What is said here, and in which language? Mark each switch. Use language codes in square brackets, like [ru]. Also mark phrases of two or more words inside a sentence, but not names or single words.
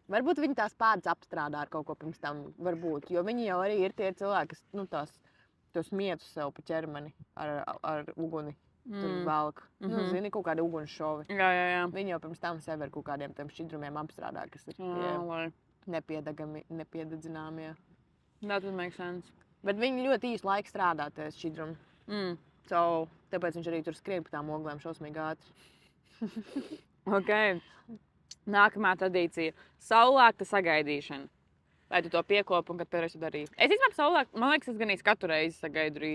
[lv] Varbūt viņi tās pēdas apstrādā ar kaut ko pirms tam, varbūt. Jo viņi jau arī ir tie cilvēki, kas tos mietus sev pa ķermeni ar uguni tur velk. Zini, kaut kādi uguns šovi. Jā. Viņi jau pirms tam sevi ar kaut kādiem tiem šķidrumiem apstrādā, kas ir nepiededzināmie. [en] That would make sense. [lv] Bet viņi ļoti īsu laiku strādā tie šķidrumi. Tāpēc viņš arī tur skrien pa tām oglēm šausmīgi ātri. Okay. Nākamā tradīcija - saulēkta sagaidīšana. Vai tu to piekopi un kad pēdējais to darīji? Es īstenībā saulēktu, man liekas, es gan katru reizi sagaidu rītu.